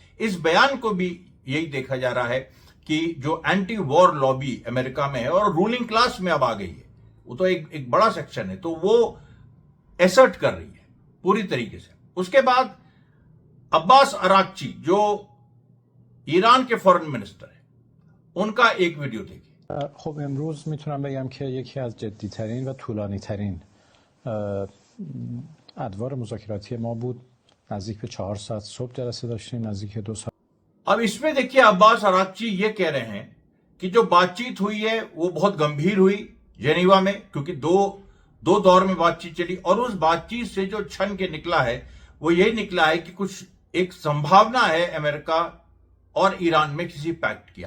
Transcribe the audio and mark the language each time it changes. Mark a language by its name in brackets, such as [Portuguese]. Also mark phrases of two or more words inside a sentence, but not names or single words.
[Hindi] इस बयान को भी यही देखा जा रहा है कि जो [English] anti war lobby [Hindi] अमेरिका में है और [English] ruling class [Hindi] में अब आ गई है, वो तो एक बड़ा सेक्शन है, तो वो एसर्ट कर रही है पूरी तरीके से। उसके बाद अब्बास अराक्ची जो ईरान के [English] foreign minister [Hindi] है, उनका एक वीडियो देखिए। [Persian] خب امروز میتونم بگم که یکی از جدی‌ترین و طولانی‌ترین ادوار مذاکراتی ما بود. نزدیک به 4 ساعت صبح جلسه داشتیم، نزدیک 2 ساعت. [Hindi] अब इसमें देखिए अब्बास अराक्ची ये कह रहे हैं कि जो बातचीत हुई है वो बहुत गंभीर हुई जेनीवा में, क्योंकि दो दौर में बातचीत चली और उस बातचीत से जो छन के निकला है वो यही निकला है कि कुछ एक संभावना है अमेरिका और ईरान में किसी पैक्ट की।